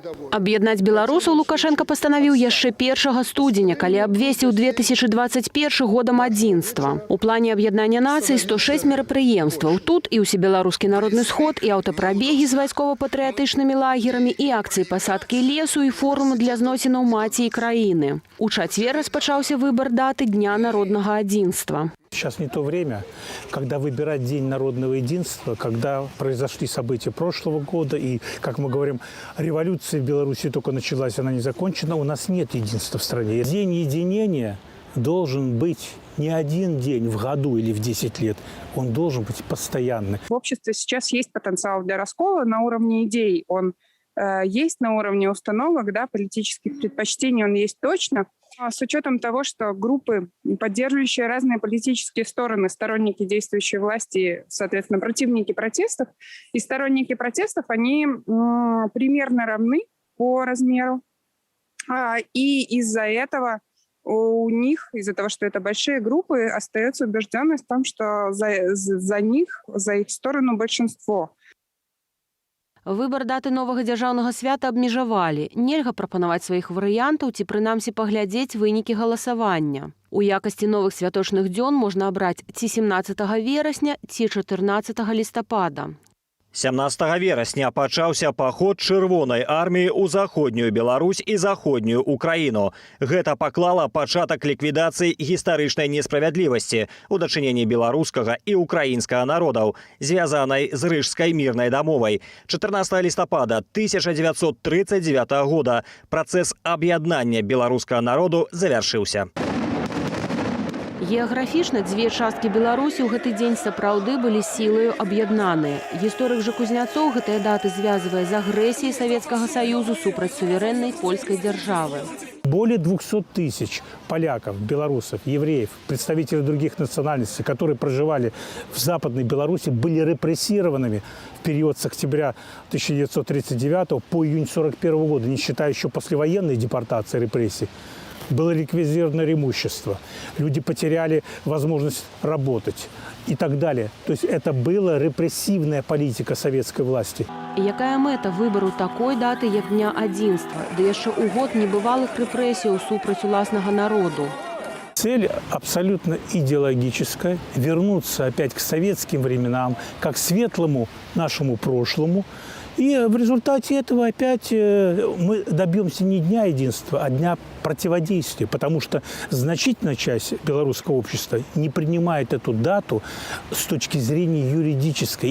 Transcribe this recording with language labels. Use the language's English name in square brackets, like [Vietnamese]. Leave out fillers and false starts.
[Belarusian] Аб'яднаць беларусаў Лукашенко пастанавіў яшчэ 1 студзеня, калі абвесціў 2021 годам адзінства. У плане аб'яднання нацый 106 мерапрыемстваў. Тут і ўсебеларускі народны сход, і аўтапрабегі з вайскова-патрыятычнымі лагерамі, і акцыі пасадкі лесу, і форумы для зносінаў маці і краіны. У чацвер распачаўся выбар даты Дня народнага адзінства. [Russian] Сейчас не то время, когда выбирать День народного единства, когда произошли события прошлого года, и, как мы говорим, революция в Беларуси только началась, она не закончена, у нас нет единства в стране. День единения должен быть не один день в году или в 10 лет, он должен быть постоянный. В обществе сейчас есть потенциал для раскола на уровне идей, он есть на уровне установок, да, политических предпочтений, он есть точно. С учетом того, что группы, поддерживающие разные политические стороны, сторонники действующей власти, соответственно, противники протестов и сторонники протестов, они примерно равны по размеру. И из-за этого у них, из-за того, что это большие группы, остается убежденность в том, что за них, за их сторону большинство. [Belarusian] Выбар даты новага дзяржаўнага свята абмежавалі. Нельга прапанаваць сваіх варыянтаў ці прынамсі паглядзець вынікі галасавання. У якасці новых святочных дзён можна абраць ці 17 верасня, ці 14 лістапада. 17 верасня пачаўся паход чырвонай арміі ў заходнюю Беларусь і заходнюю Украіну. Гэта паклала пачатак ліквідацыі гістарычнай несправядлівасці ў дачыненні беларускага і украінскага народаў, звязанай з Рыжскай мірнай дамовай. 14 лістапада 1939 года працэс аб'яднання беларускага народу завяршыўся. Геаграфічна дзве часткі Беларусі ў гэты дзень сапраўды былі сілаю аб'яднаныя. Гісторык жа Кузняцоў гэтыя даты звязвае з агрэсіяй Савецкага Саюзу супраць суверэннай польскай дзяржавы. [Russian] Более 200 тысяч поляков, белорусов, евреев, представителей других национальностей, которые проживали в Западной Беларуси, были репрессированными в период с октября 1939 по июнь 1941 года, не считая еще послевоенной депортации репрессий. Было ликвидировано имущество, люди потеряли возможность работать и так далее. То есть это была репрессивная политика советской власти. [Belarusian] Якая мэта выбару такой даты, як Дня адзінства, да яшчэ ў год небывалых рэпрэсіяў супраць уласнага народу? [Russian] Цель абсолютно идеологическая – вернуться опять к советским временам, как светлому нашему прошлому. И в результате этого опять мы добьемся не Дня единства, а Дня противодействия, потому что значительная часть белорусского общества не принимает эту дату с точки зрения юридической.